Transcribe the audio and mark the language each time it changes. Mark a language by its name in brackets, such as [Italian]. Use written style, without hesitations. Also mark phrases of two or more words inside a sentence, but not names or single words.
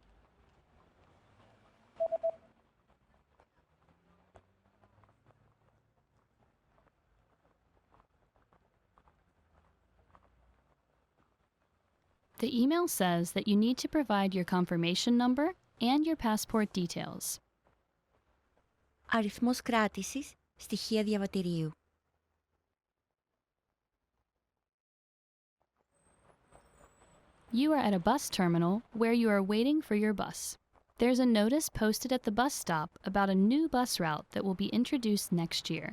[English] The email says that you need to provide your confirmation number and your passport details. [Greek] Αριθμός κράτησης, στοιχεία διαβατηρίου. [English] You are at a bus terminal where you are waiting for your bus. There's a notice posted at the bus stop about a new bus route that will be introduced next year.